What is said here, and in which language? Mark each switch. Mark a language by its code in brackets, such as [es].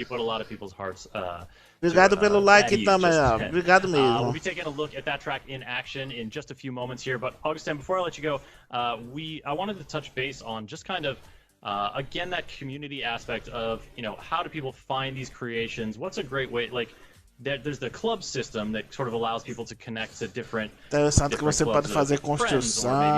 [pt] Obrigado pelo like também, obrigado mesmo. [en] We'll be taking a look at that track in action in just a few moments here, but Augustin, before I let you go, I wanted to touch base on just kind of again that community aspect of, you know, how do people find these creations? What's a great way, like there's the club system that sort of allows people to connect to different [pt] Interessante que você pode fazer construção.